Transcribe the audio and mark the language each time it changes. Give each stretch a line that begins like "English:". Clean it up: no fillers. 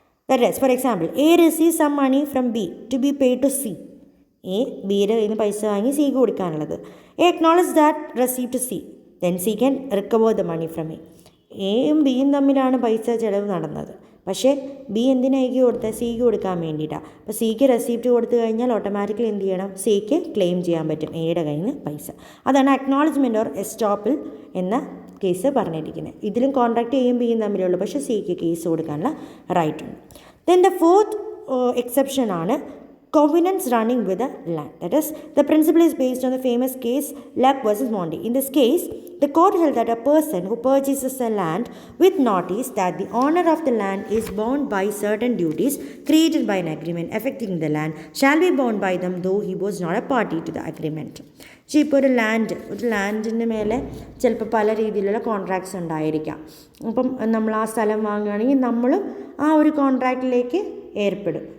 English: That is, for example, A receives some money from B to be paid to C.
Malayalam: A ബിയുടെ കയ്യിൽ നിന്ന് പൈസ വാങ്ങി സിക്ക് കൊടുക്കാനുള്ളത്.
English: A acknowledges that receipt to C. Then C can recover the money from A.
Malayalam: എയും ബിയും തമ്മിലാണ് പൈസ ചിലവ് നടന്നത്. പക്ഷേ ബി എന്തിനായിരിക്കും കൊടുത്തത്, സിക്ക് കൊടുക്കാൻ വേണ്ടിയിട്ടാണ്. അപ്പോൾ സിക്ക് റെസിപ്റ്റ് കൊടുത്തു കഴിഞ്ഞാൽ ഓട്ടോമാറ്റിക്കലി എന്ത് ചെയ്യണം, സിക്ക് ക്ലെയിം ചെയ്യാൻ പറ്റും എയുടെ കയ്യിൽ നിന്ന് പൈസ. അതാണ് അക്നോളജ്മെൻറ്റ് ഓർ എസ്റ്റോപ്പിൾ എന്ന കേസ് പറഞ്ഞിരിക്കുന്നത്. ഇതിലും കോൺട്രാക്ട് എയും ബിയും തമ്മിലുള്ളൂ, പക്ഷേ സിക്ക് കേസ് കൊടുക്കാനുള്ള റൈറ്റ് ഉണ്ട്.
English: then the fourth exception
Malayalam: ആണ്
English: covenants running with the land. That is, the principle is based on the famous case Luck versus Monty. In this case, the court held that a person who purchases a land with notice that the owner of the land is bound by certain duties created by an agreement affecting the land shall be bound by them though he was not a party to the agreement.
Malayalam: ഇപ്പോൾ ഒരു ലാൻഡിൻ്റെ മേലെ ചിലപ്പോൾ പല രീതിയിലുള്ള contracts ഉണ്ടായിരിക്കാം. അപ്പം നമ്മൾ ആ സ്ഥലം വാങ്ങുകയാണെങ്കിൽ നമ്മളും ആ ഒരു കോൺട്രാക്റ്റിലേക്ക് ഏർപ്പെടും.